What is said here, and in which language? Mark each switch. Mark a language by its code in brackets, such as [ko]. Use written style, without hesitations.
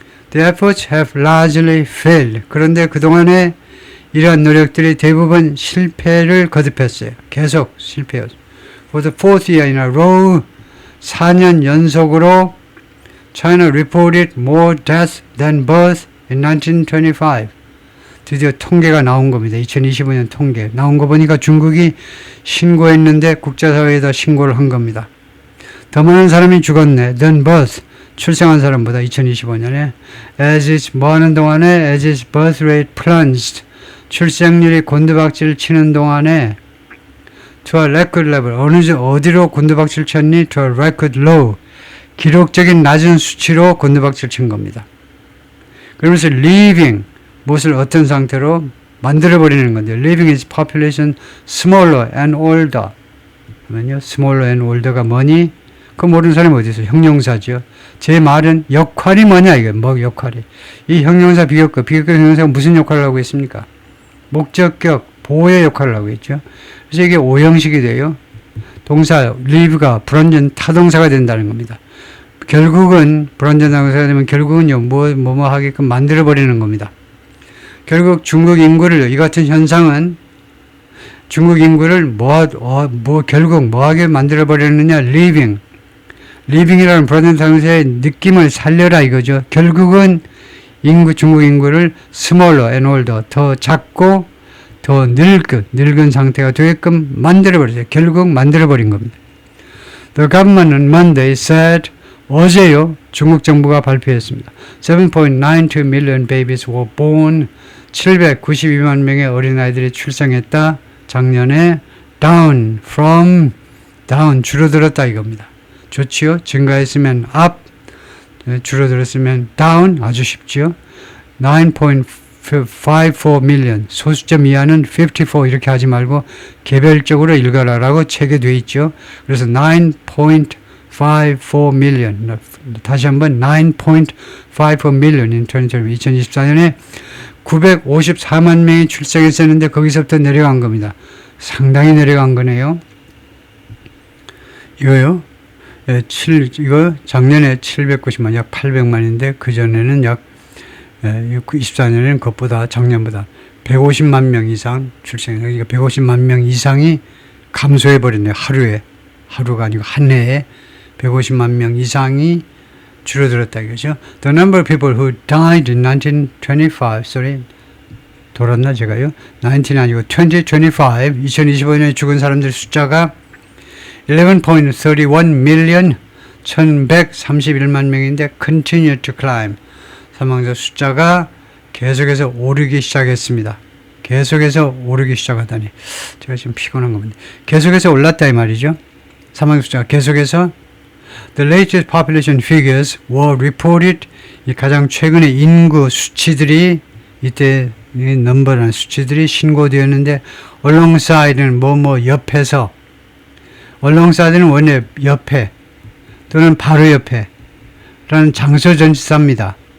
[en] The efforts have largely failed. [ko] 그런데 그동안에 이러한 노력들이 대부분 실패를 거듭했어요. 계속 실패였어요. [en] For the fourth year in a row, [ko] 4년 연속으로 [en] China reported more deaths than births in 1925. [ko] 드디어 통계가 나온 겁니다. 2025년 통계. 나온 거 보니까 중국이 신고했는데 국제사회에다 신고를 한 겁니다. 더 많은 사람이 죽었네. [en] than births. [ko] 출생한 사람보다 2025년에 [en] as its [ko] 뭐 하는 동안에 [en] as its birth rate plunged [ko] 출생률이 곤두박질 치는 동안에 [en] to a record level [ko] 어디로 곤두박질 쳤니? [en] to a record low [ko] 기록적인 낮은 수치로 곤두박질 친 겁니다. 그러면서 leaving 무엇을 어떤 상태로 만들어버리는 건데 [en] leaving its population smaller and older [ko] 그러면요 [en] smaller and older가 [ko] 뭐니? 그거 모르는 사람이 어디 있어요? 형용사죠. 제 말은 역할이 뭐냐 이게 뭐 역할이 이 형용사 비교급 형용사가 무슨 역할을 하고 있습니까? 목적격 보호의 역할을 하고 있죠. 그래서 이게 오형식이 돼요. 동사 leave가 불완전 타동사가 된다는 겁니다. 결국은 불완전 타동사가 되면 결국은요 뭐뭐 하게끔 만들어 버리는 겁니다. 결국 중국 인구를 이 같은 현상은 중국 인구를 결국 뭐하게 만들어 버리느냐 리빙이라는 불완전 타동사의 느낌을 살려라 이거죠. 결국은 중국 인구를 [en] smaller and older [ko] 더 작고 더 늙은 상태가 되게끔 만들어버렸어요. 결국 만들어버린 겁니다. [en] The government on Monday said [ko] 어제요 중국 정부가 발표했습니다. [en] 7.92 million babies were born [ko] 792만 명의 어린아이들이 출생했다. 작년에 down 줄어들었다 이겁니다. 좋지요? 증가했으면 up 줄어들었으면 down 아주 쉽죠. 9.54 million 소수점 이하는 54 이렇게 하지 말고 개별적으로 읽어라라고 책에 돼 있죠. 그래서 9.54 million 다시 한번 9.54 million in 2024년에 954만 명이 출생했었는데 거기서부터 내려간 겁니다. 상당히 내려간 거네요. 이거요. 이거 작년에 790만, 약 800만인데 그 전에는 약 24년에는 그것보다 작년보다 150만 명 이상 출생. 그러니까 150만 명 이상이 감소해 버렸네요. 하루가 아니고 한 해에 150만 명 이상이 줄어들었다 이거죠. [en] The number of people who died in 1925, sorry, [ko] 돌았나 제가요? 19 아니고 2025, 2025년에 죽은 사람들 숫자가 11.31 million, 1131만 명인데 [en] continue to climb. [ko] 사망자 숫자가 계속해서 오르기 시작했습니다. 계속해서 오르기 시작하다니. 제가 지금 피곤한 겁니다. 계속해서 올랐다 이 말이죠. 사망자 숫자가 계속해서 [en] The latest population figures were reported. [ko] 이 가장 최근의 인구 수치들이 이때 이 넘버라는 수치들이 신고되었는데 alongside는 옆에서 alongside는 원래 옆에 또는 바로 옆에 라는 장소 전치사입니다.